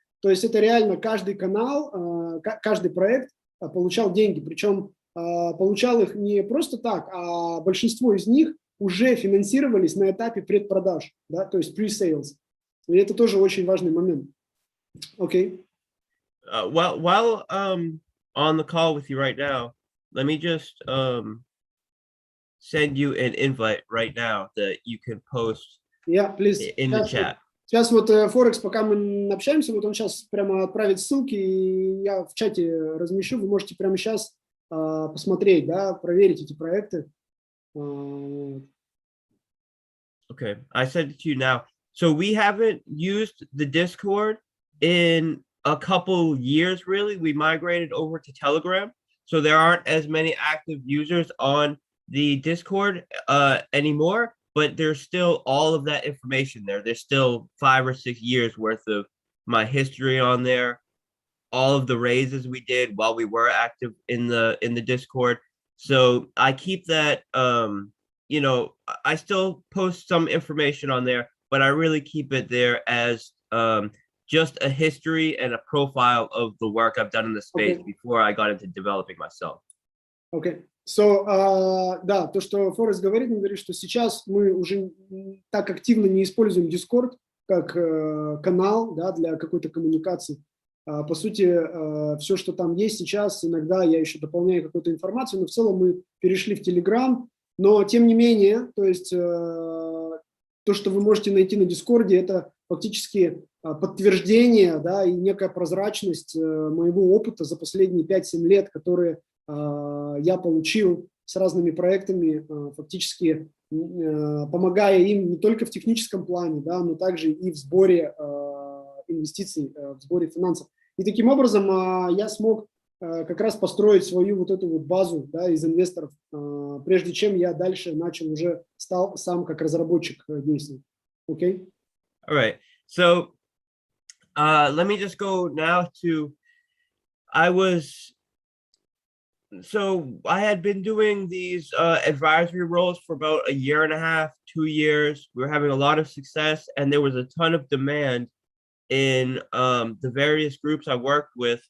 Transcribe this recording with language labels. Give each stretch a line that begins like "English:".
Russian: То есть это реально каждый канал, каждый проект получал деньги, причем получал их не просто так, а большинство из них уже финансировались на этапе предпродаж, да, то есть pre-sales. И это тоже очень важный момент. Окей.
English: While on the call with you right now, let me just send you an invite right now that you can post in the chat.
Russian: Сейчас вот Forex, пока мы общаемся, вот он сейчас прямо отправит ссылки, и я в чате размещу, вы можете прямо сейчас посмотреть, да, проверить эти проекты.
English: Okay, I sent it to you now. So we haven't used the Discord in a couple years, really. We migrated over to Telegram, so there aren't as many active users on the Discord anymore, but there's still all of that information there. There's still 5 or 6 years worth of my history on there, all of the raises we did while we were active in the Discord. So I keep that, I still post some information on there, but I really keep it there as just a history and a profile of the work I've done in the space before I got into developing myself. Okay.
Russian: So, да, то, что Форест говорит, он говорит, что сейчас мы уже так активно не используем Discord как канал, да, для какой-то коммуникации. По сути, все, что там есть сейчас, иногда я еще дополняю какую-то информацию, но в целом мы перешли в Telegram. Но, тем не менее, то есть то, что вы можете найти на Discord, это фактически подтверждение, да, и некая прозрачность моего опыта за последние 5-7 лет, которые я получил с разными проектами, фактически помогая им не только в техническом плане, да, но также и в сборе инвестиций, в сборе финансов. И таким образом я смог как раз построить свою вот эту вот базу, да, из инвесторов, прежде чем я дальше стал сам как разработчик действовать.
English: Okay? All right. So let me just go now to, I was So I had been doing these advisory roles for about a year and a half, 2 years. We were having a lot of success, and there was a ton of demand in the various groups I worked with.